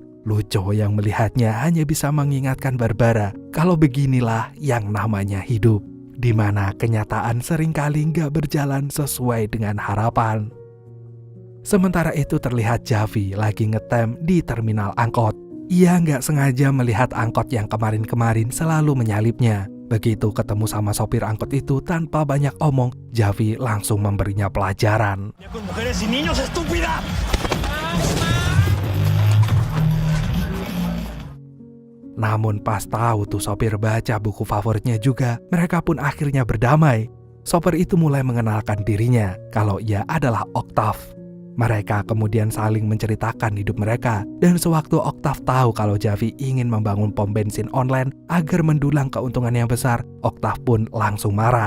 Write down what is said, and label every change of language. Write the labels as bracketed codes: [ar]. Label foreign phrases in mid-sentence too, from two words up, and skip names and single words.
[id] Lucho yang melihatnya hanya bisa mengingatkan Barbara kalau beginilah yang namanya hidup, di mana kenyataan seringkali nggak berjalan sesuai dengan harapan. Sementara itu terlihat Javi lagi ngetem di terminal angkot. Ia nggak sengaja melihat angkot yang kemarin-kemarin selalu menyalipnya. Begitu ketemu sama sopir angkot itu tanpa banyak omong, Javi langsung memberinya pelajaran. [es] Con mujeres y niños, estúpida. [id] Namun pas tahu tuh sopir baca buku favoritnya juga, mereka pun akhirnya berdamai. Sopir itu mulai mengenalkan dirinya kalau ia adalah Octave. Mereka kemudian saling menceritakan hidup mereka, dan sewaktu Octave tahu kalau Javi ingin membangun pom bensin online agar mendulang keuntungan yang besar, Octave pun langsung marah.